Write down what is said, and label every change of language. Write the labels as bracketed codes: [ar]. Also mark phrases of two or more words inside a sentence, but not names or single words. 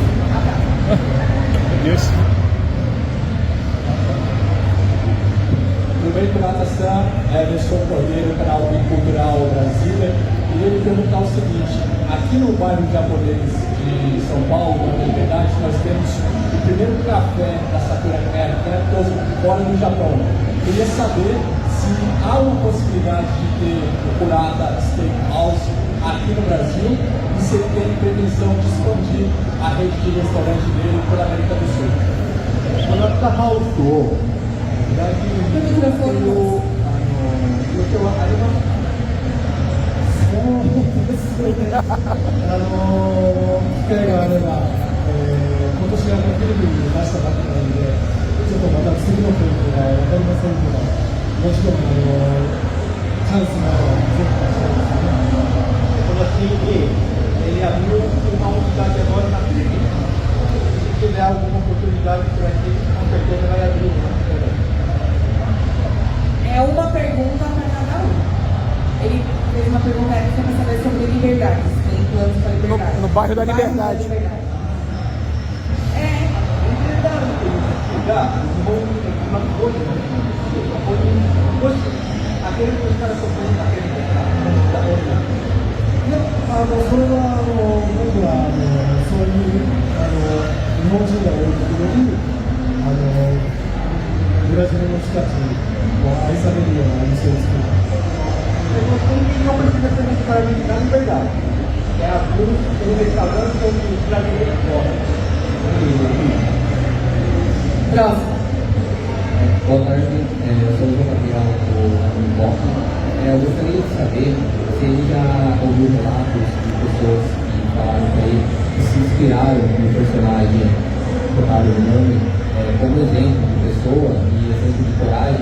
[pt] Primeiro, Kurata-san, Emerson Cordeiro, canal Bicultural Brasília, e ele perguntar o seguinte: aqui no bairro japonês de São Paulo, na Liberdade, nós temos o primeiro café da Sakura Café fora do Japão. Queria saber se há uma possibilidade de ter o Kurata Steakhouse aqui no Brasil e se ele tem pretensão de expandir a rede de restaurante dele pela América do Sul. [ja] このハウスを来年に予定はありますか？そうですね。機会があれば、今年テレビに出したばっかりなので、ちょっとまた次のテレビが分かりませんけど、もちろんチャンスがあればぜひ出したいですね。この日に [pt] ele abriu uma unidade agora na Filipinas. Se tiver alguma oportunidade por aqui, com certeza vai abrir uma. É uma pergunta para cada um. Ele fez uma pergunta extra para saber sobre liberdade. Tem planos para liberdade. No bairro da Liberdade. É. Aquele que os caras estão fazendo naquele lugar. [ja] それは僕はそういう日本人が多いところにブラジルの人たちに愛されるようなお店を作る。 [pt] Não precisa ser necessariamente na liberdade. É abrir um restaurante onde os brasileiros podem. Próximo. Boa tarde, eu sou o João Gabriel do Unicoque. Eu gostaria de saber se ele já ouviu relatos de pessoas que falaram para ele que se inspiraram no personagem tocado no nome, como exemplo de pessoa e exemplo de coragem.